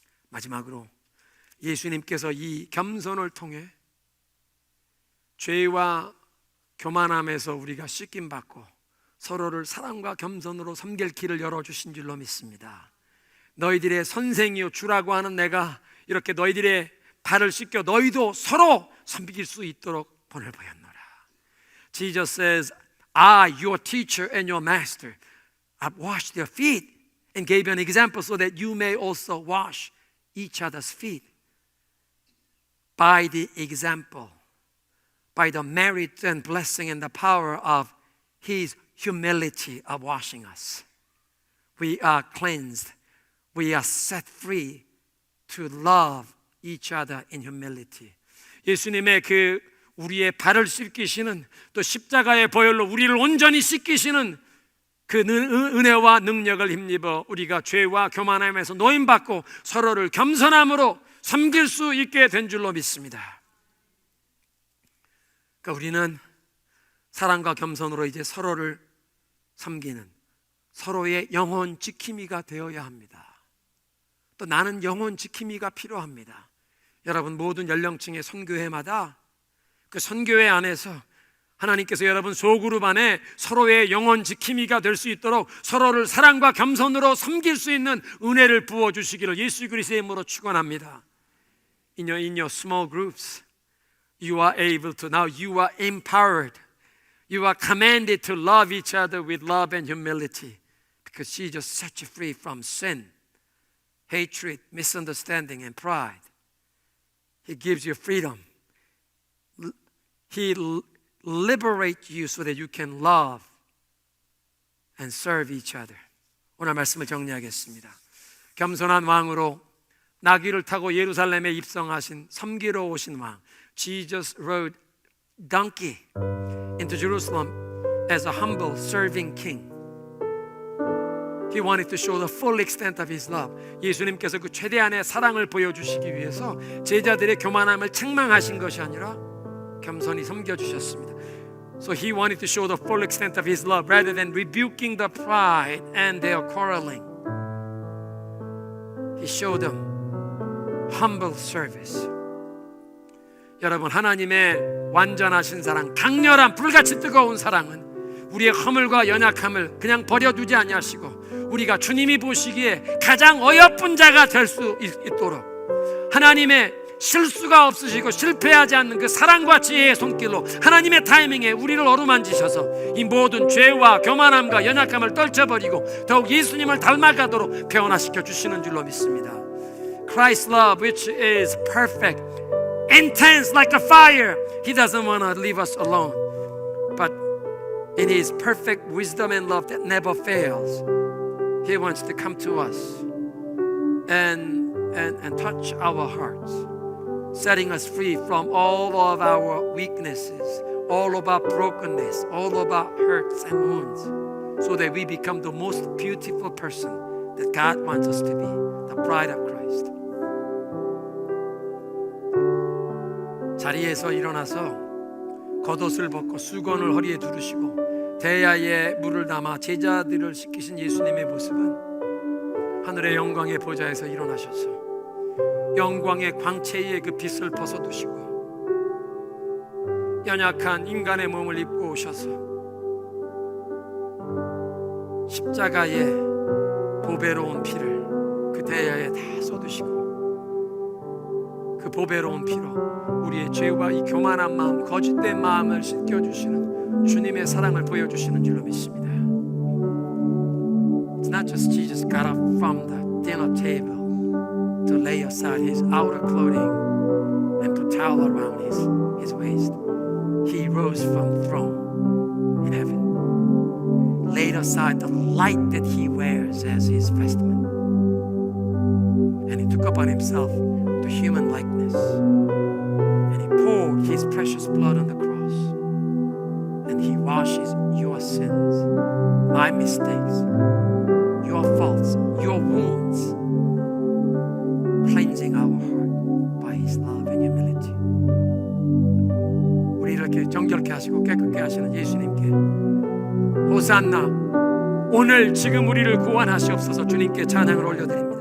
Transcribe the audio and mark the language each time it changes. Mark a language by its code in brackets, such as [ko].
[ko] 마지막으로 예수님께서 이 겸손을 통해 죄와 교만함에서 우리가 씻김받고 서로를 사랑과 겸손으로 섬길 길을 열어주신 줄로 믿습니다. 너희들의 선생이요 주라고 하는 내가 이렇게 너희들의 발을 씻겨 너희도 서로 섬길 수 있도록 본을 보였노라. [en] Jesus says, I, your teacher and your master, I've washed their feet and gave you an example so that you may also wash each other's feet. By the example, by the merit and blessing and the power of His humility of washing us, we are cleansed. We are set free to love each other in humility. [ko] 예수님의 그 우리의 발을 씻기시는, 또 십자가의 보혈로 우리를 온전히 씻기시는 그 은혜와 능력을 힘입어 우리가 죄와 교만함에서 노임받고 서로를 겸손함으로 섬길 수 있게 된 줄로 믿습니다. 그러니까 우리는 사랑과 겸손으로 이제 서로를 섬기는, 서로의 영혼 지킴이가 되어야 합니다. 또 나는 영혼 지킴이가 필요합니다. 여러분, 모든 연령층의 선교회마다 그 선교회 안에서 하나님께서 여러분 소그룹 안에 서로의 영혼 지킴이가 될 수 있도록 서로를 사랑과 겸손으로 섬길 수 있는 은혜를 부어주시기를 예수 그리스도의 이름으로 축원합니다. [en] In your small groups, you are able to, now you are empowered. You are commanded to love each other with love and humility because Jesus set you free from sin, hatred, misunderstanding, and pride. He gives you freedom. He liberates you so that you can love and serve each other. [ko] 오늘 말씀을 정리하겠습니다. 겸손한 왕으로 나귀를 타고 예루살렘에 입성하신 섬기러 오신 왕, [en] Jesus rode donkey into Jerusalem as a humble serving king. He wanted to show the full extent of His love. [ko] 예수님께서 그 최대한의 사랑을 보여주시기 위해서 제자들의 교만함을 책망하신 것이 아니라 겸손히 섬겨주셨습니다. [en] So He wanted to show the full extent of His love rather than rebuking the pride and their quarreling. He showed them humble service. [ko] 여러분, 하나님의 완전하신 사랑, 강렬한 불같이 뜨거운 사랑은 우리의 허물과 연약함을 그냥 버려두지 아니하시고 우리가 주님이 보시기에 가장 어여쁜 자가 될 수 있도록 하나님의 실수가 없으시고 실패하지 않는 그 사랑과 지혜의 손길로 하나님의 타이밍에 우리를 어루만지셔서 이 모든 죄와 교만함과 연약함을 떨쳐버리고 더욱 예수님을 닮아가도록 변화시켜 주시는 줄로 믿습니다. [en] Christ's love, which is perfect, intense like a fire. He doesn't want to leave us alone, but In His perfect wisdom and love that never fails, He wants to come to us and touch our hearts, setting us free from all of our weaknesses, all of our brokenness, all of our hurts and wounds, so that we become the most beautiful person that God wants us to be, the bride of Christ. [ko] 자리에서 일어나서 겉옷을 벗고 수건을 허리에 두르시고 대야에 물을 담아 제자들을 씻기신 예수님의 모습은 하늘의 영광의 보좌에서 일어나셔서 영광의 광채의 그 빛을 벗어두시고 연약한 인간의 몸을 입고 오셔서 십자가의 보배로운 피를 그 대야에 다 쏟으시고 그 보배로운 피로 우리의 죄와 이 교만한 마음, 거짓된 마음을 씻겨주시는 주님의 사랑을 보여주시는 줄로 믿습니다. [en] It's not just Jesus got up from the dinner table to lay aside his outer clothing and put towel around his waist. He rose from throne in heaven, laid aside the light that he wears as his vestment, and he took upon himself the human likeness, and he poured his precious blood on the cross, and he washes your sins, my mistakes, your faults, your wounds, cleansing our heart by his love and humility. [ko] 우리 이렇게 정결케 하시고 깨끗게 하시는 예수님께 호산나, 오늘 지금 우리를 구원하시옵소서 주님께 찬양을 올려드립니다.